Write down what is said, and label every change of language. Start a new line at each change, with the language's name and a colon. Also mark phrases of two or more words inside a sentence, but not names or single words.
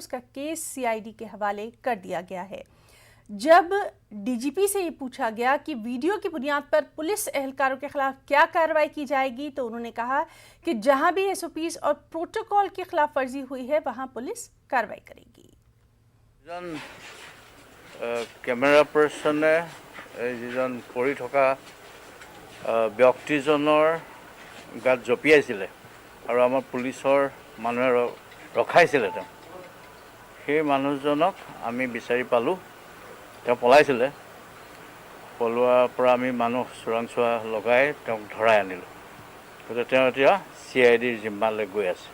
Hindi: उसका केस सीआईडी के हवाले कर दिया गया है। जब डीजीपी से ये पूछा गया कि वीडियो की बुनियाद पर पुलिस एहलकारों के खिलाफ क्या कार्रवाई की जाएगी तो उन्होंने कहा कि जहां भी एसओपीज और प्रोटोकॉल की खिलाफ वर्जी हुई है वहां पुलिस कार्रवाई करेगी।
Assamese: কেমেৰা পাৰ্চনে যিজন পৰি থকা ব্যক্তিজনৰ গাত জাপিয়াইছিলে আৰু আমাৰ পুলিচৰ মানুহে ৰখাইছিলে। সেই মানুহজনক আমি বিচাৰি পালোঁ। তেওঁ পলাইছিলে। পলোৱাৰ পৰা আমি মানুহ চোৰাংচোৱা লগাই তেওঁক ধৰাই আনিলোঁ। গতিকে তেওঁ এতিয়া চিআইডিৰ জিম্মালৈ গৈ আছে।